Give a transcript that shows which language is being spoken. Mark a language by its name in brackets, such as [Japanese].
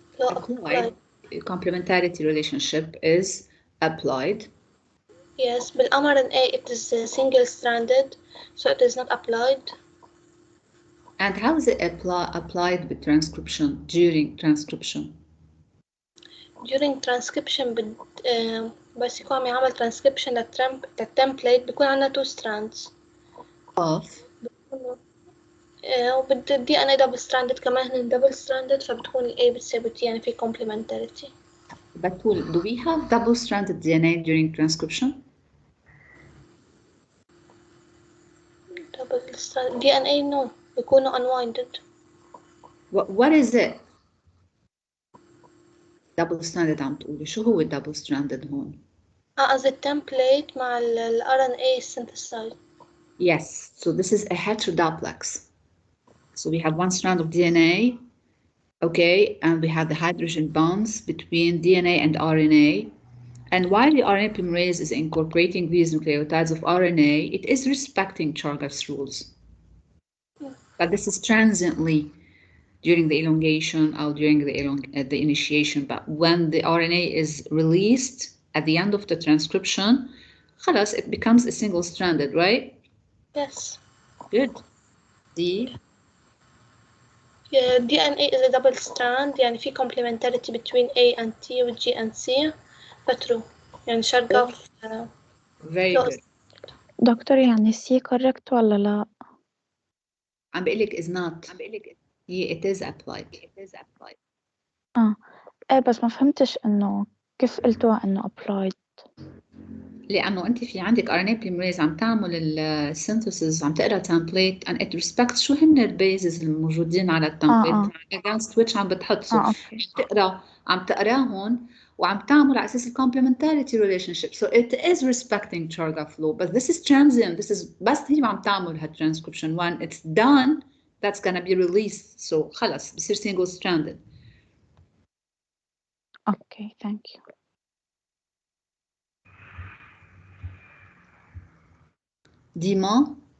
[English] Applied. Complementarity relationship is applied. Yes, بالmRNA it is single stranded so it is not applied. And how is it applied with transcription, during transcription? During transcription [Arabic] بس يكون عم يعمل transcription للtemplate بيكون عندنا [English] two strands Of [Arabic] وبد DNA double stranded كمان هن double stranded فبتكون ال A بتساوي T يعني في complementarity. [English] But do we have double-stranded DNA during transcription? Double stranded DNA no [Arabic] بيكونوا [English] unwinded. What is it? [Arabic] Double-stranded عم تقولي شو هو double-stranded هون؟ [English] as a template [Arabic] مع ال [English] RNA synthesized. Yes, so this is a heteroduplex. So we have one strand of DNA, okay, and we have the hydrogen bonds between DNA and RNA. And while the RNA polymerase is incorporating these nucleotides of RNA, it is respecting Chargaff's rules. But this is transiently during the elongation or during the initiation. But when the RNA is released at the end of the transcription, [Arabic] خلاص, [English] it becomes a single-stranded, right? Yes. Good. D. Yeah, DNA is a double strand [Arabic] يعني في [English] complementarity between A and T with G and C فtrue يعني Chargaff Very law good. [Arabic] دكتور يعني C correct ولا لا؟ عم بقول لك [English] is not. It is applied. [Arabic] ايه بس ما فهمتش انه كيف قلتوها انه applied. لأنه أنت في عندك RNA polymerase عم تعمل السينثيسيس، عم تقرا template [English] and it respects [Arabic] شو هن البيزز الموجودين على التمبليت against which عم بتحط. عم تقراهم وعم تعمل على أساس complementarity relationship. [English] So it is respecting Chargaff law, but this is transient. This is [Arabic] بس هي عم تعمل ها transcription. [English] When it's done, that's gonna be released. So [Arabic] خلص بصير [English] single stranded. Okay, thank you. Dima?